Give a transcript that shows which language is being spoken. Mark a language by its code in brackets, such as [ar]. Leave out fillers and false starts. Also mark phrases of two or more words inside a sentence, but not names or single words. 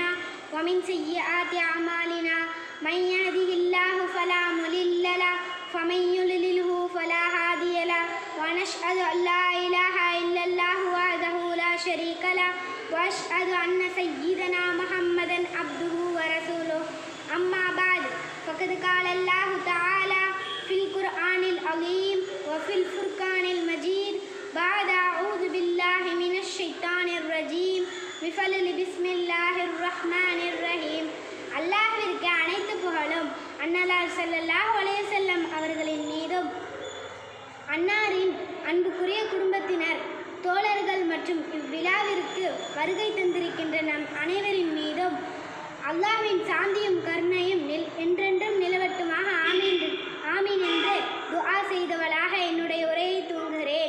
[ar] ومن سيئات أعمالنا من يهده الله فلا مضل له ومن يضلله فلا هادي له ونشهد أن لا إله إلا الله وحده لا شريك له وأشهد أن سيدنا محمدا عبده ورسوله. أما بعد فقد قال الله تعالى في القرآن العظيم وفي الفرقان المجيد بعد أعوذ بالله من الشيطان الرجيم بفضل بسم الله الرحمن الرحيم. [ta] அல்லாஹ்விற்கு அனைத்து புகழும் அன்னலார் [ar] صلى الله عليه وسلم [ta] அவர்களின் மீதும் அன்னாரின் அன்புக்குரிய குடும்பத்தினர் தோழர்கள் மற்றும் இவ்விழாவிற்கு வருகை தந்திருக்கின்ற நம் அனைவரின் மீதும் அல்லாஹ்வின் சாந்தியும் கருணையும் என்றென்றும் நிலவட்டுமாக ஆமீன் என்று துஆ செய்தவளாக என்னுடைய உரையை துவங்குகிறேன்.